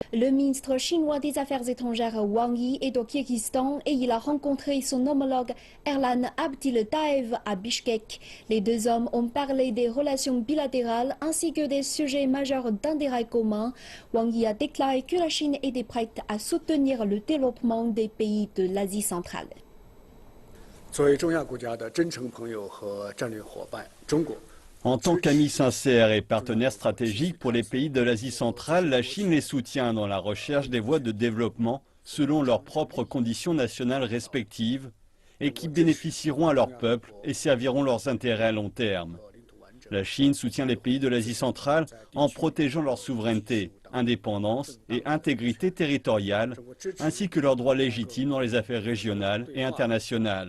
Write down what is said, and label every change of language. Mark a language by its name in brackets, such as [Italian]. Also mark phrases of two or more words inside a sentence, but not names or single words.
[French] Le ministre chinois des Affaires étrangères Wang Yi est au Kirghizistan et il a rencontré son homologue Erlan Abdyltaev à Bishkek. Les deux hommes ont parlé des relations bilatérales ainsi que des sujets majeurs d'intérêt commun. Wang Yi a déclaré que la Chine était prête à soutenir le développement des pays de l'Asie centrale. [Chinese] 作为中亚国家的真诚朋友和战略伙伴，中国 [French] En tant qu'ami sincère et partenaire stratégique pour les pays de l'Asie centrale, la Chine les soutient dans la recherche des voies de développement selon leurs propres conditions nationales respectives et qui bénéficieront à leur peuple et serviront leurs intérêts à long terme. La Chine soutient les pays de l'Asie centrale en protégeant leur souveraineté, indépendance et intégrité territoriale, ainsi que leurs droits légitimes dans les affaires régionales et internationales.